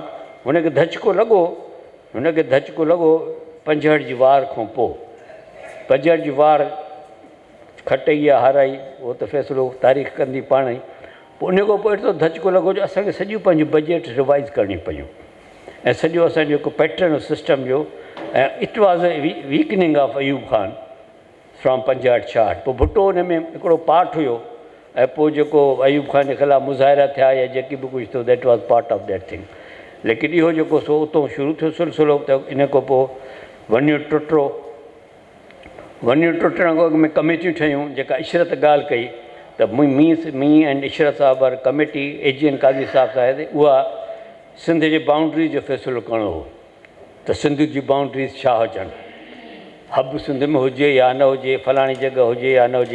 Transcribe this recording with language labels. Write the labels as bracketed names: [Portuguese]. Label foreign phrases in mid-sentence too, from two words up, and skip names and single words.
[Sindhi] हुनखे धचको लॻो 65 जी वार खां पोइ। 65 जी वार खटई आहे हाराई, उहो त फ़ैसिलो तारीख़ कंदी पाण ई। पोइ उन खां पोइ एतिरो धचको लॻो जो असांखे सॼियूं पंहिंजूं [English] budget revise [Sindhi] करणी पयूं ऐं सॼो असांजो जेको [English] pattern system [Sindhi] जो, ऐं [English] it was a weakening of Ayub Khan from 65-66. [Sindhi] पोइ भुट्टो हुन में हिकिड़ो पार्ट हुयो, ऐं पोइ जेको अयूब ख़ान जे ख़िलाफ़ु मुज़ाहिरा थिया या जेकी बि कुझु थियो, [English] That was part of that thing. [Sindhi] लेकिन इहो जेको सो उतां शुरू थियो सिलसिलो, त इन खां पोइ वञियो टुटो। वञियो टुटण खां अॻु में कमेटियूं ठहियूं। जेका इशरत ॻाल्हि कई त [English] me and [Sindhi] इशरत साहिब [English] war committee [Sindhi] AGN काज़ी साहिब सां, उहा सिंध जे बाउंड्रीज़ जो फ़ैसिलो करिणो हो त सिंध जी बाउंड्रीज़ छा हुजनि, हब सिंध में हुजे या न हुजे, फलाणी जॻह हुजे या न हुजे।